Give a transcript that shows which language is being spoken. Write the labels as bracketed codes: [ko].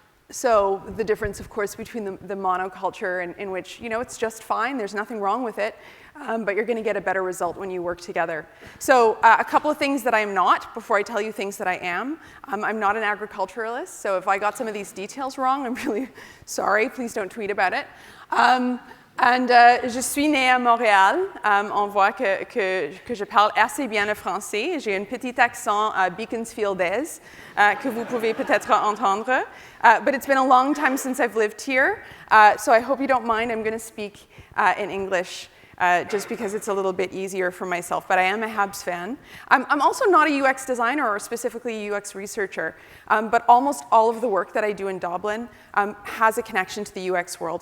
[en] So the difference, of course, between the monoculture in which, you know, it's just fine, there's nothing wrong with it, but you're going to get a better result when you work together. So a couple of things that I am not, before I tell you things that I am. I'm not an agriculturalist, so if I got some of these details wrong, I'm really sorry. Please don't tweet about it. [fr] Je suis née à Montréal. On voit que je parle assez bien le français. J'ai un petit accent beaconsfieldaise que vous pouvez peut-être entendre. [en] But it's been a long time since I've lived here, so I hope you don't mind. I'm going to speak in English just because it's a little bit easier for myself, but I am a Habs fan. I'm also not a UX designer or specifically a UX researcher, but almost all of the work that I do in Dublin has a connection to the UX world.